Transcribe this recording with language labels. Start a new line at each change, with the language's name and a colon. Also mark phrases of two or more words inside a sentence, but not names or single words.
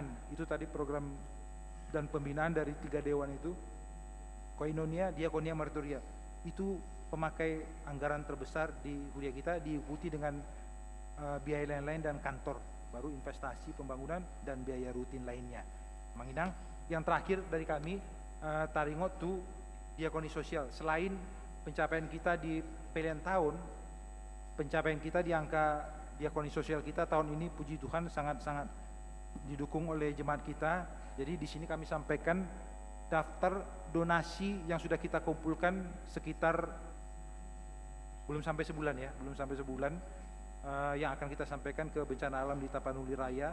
Indonesian: Itu tadi program dan pembinaan dari 3 dewan itu, Koinonia, Diakonia, Marturia. Itu pemakai anggaran terbesar di Huria kita, diikuti dengan biaya lain-lain dan kantor, baru investasi pembangunan dan biaya rutin lainnya. Manginang, yang terakhir dari kami
Batak Toba: taringot tu
Indonesian: diakoni sosial. Selain pencapaian kita di pelian tahun, pencapaian kita di angka diakoni sosial kita tahun ini puji Tuhan sangat-sangat didukung oleh jemaat kita. Jadi di sini kami sampaikan daftar donasi yang sudah kita kumpulkan sekitar belum sampai sebulan yang akan kita sampaikan ke bencana alam di Tapanuli Raya.